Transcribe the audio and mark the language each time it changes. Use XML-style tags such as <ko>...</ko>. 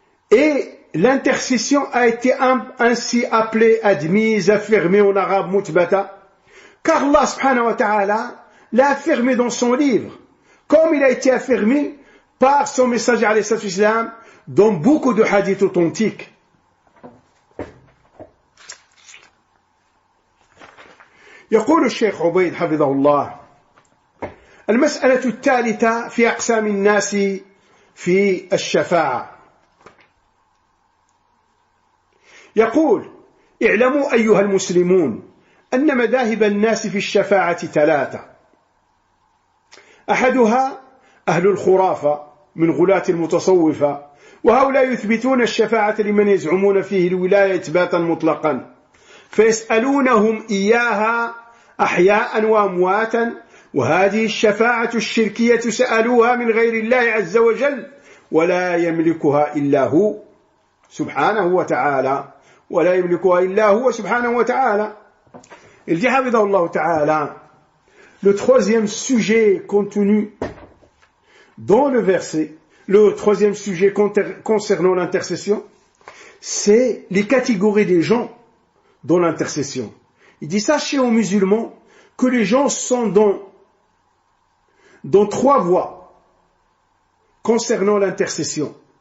<fr>Et l'intercession a été ainsi appelée, admise, affirmée en arabe mutbata, car Allah subhanahu wa ta'ala l'a affirmé dans son livre, comme il a été affirmé par son messager alayhi salatu wassalam dans beaucoup de hadiths authentiques.</fr> <ar>يقول الشيخ عبيد حفظه الله: المسألة الثالثة في أقسام الناس في الشفاعة. يقول: اعلموا أيها المسلمون أن مذاهب الناس في الشفاعة ثلاثة. أحدها أهل الخرافة من غلاة المتصوفة، وهؤلاء يثبتون الشفاعة لمن يزعمون فيه الولاية إثباتا مطلقا، فيسألونهم إياها أحياء وأمواتا، وهذه الشفاعة الشركية سألوها من غير الله عز وجل ولا يملكها إلا هو سبحانه وتعالى ولا يملكها إلا هو سبحانه وتعالى.</ar> <fr>Il dit Hafidahullah Ta'ala, le troisième sujet contenu dans le verset, le troisième sujet concernant l'intercession, c'est les catégories des gens dans l'intercession. Il dit, sachez aux musulmans que les gens sont dans trois voies concernant l'intercession.</fr>